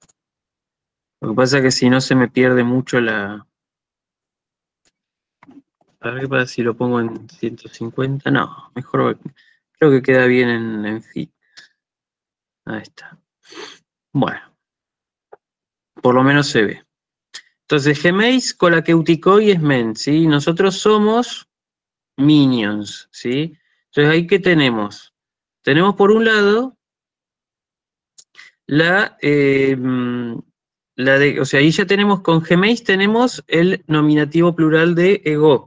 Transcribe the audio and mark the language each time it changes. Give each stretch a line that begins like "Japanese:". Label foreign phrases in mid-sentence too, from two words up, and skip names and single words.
Spanish: Lo que pasa es que si no se me pierde mucho la... A ver qué pasa si lo pongo en 150. No, mejor creo que queda bien en fit. Ahí está. Bueno, por lo menos se ve. Entonces,
Greek: ἡμεῖς κολακευτικοί ἐσμεν,
Spanish: ¿sí? Nosotros somos minions, ¿sí? Entonces, ¿ahí qué tenemos? Tenemos por un lado o sea, ahí ya tenemos, con geméis tenemos el nominativo plural de ego.